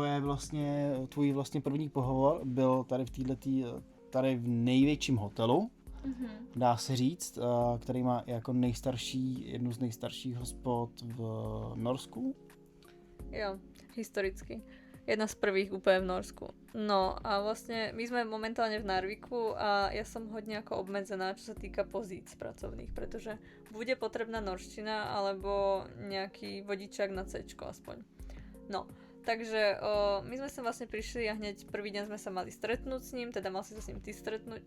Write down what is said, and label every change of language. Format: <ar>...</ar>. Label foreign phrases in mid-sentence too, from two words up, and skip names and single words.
<cs>Tvůj vlastně první pohovor byl tady tady v největším hotelu dá se říct, který má jako jednu z nejstarších hospod v Norsku.</cs> <sk>Jo, historicky. Jedna z prvých úplne v Norsku. No a vlastne my sme momentálne v Narviku a ja som hodne ako obmedzená, čo sa týka pozíc pracovných, pretože bude potrebná norština alebo nejaký vodičák na C-čko aspoň. No, takže my sme sa vlastne prišli a hneď prvý deň sme sa mali stretnúť s ním, teda mal si sa s ním ty stretnúť.</sk>